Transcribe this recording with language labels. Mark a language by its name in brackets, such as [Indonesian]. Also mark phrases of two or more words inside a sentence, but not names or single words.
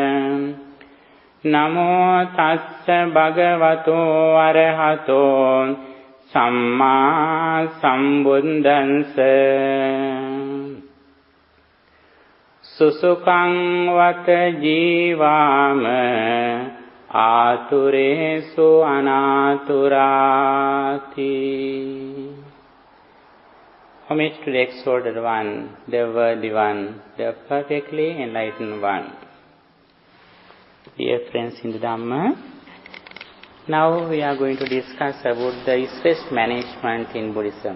[Pali] Namo tassa bhagavato arahato samma sambuddhassa Susukang vata jivama aturesu anaturati [English] Homage to the exalted one, the worthy one, the perfectly enlightened one. Dear friends in the Dhamma, now we are going to discuss about the stress management in Buddhism.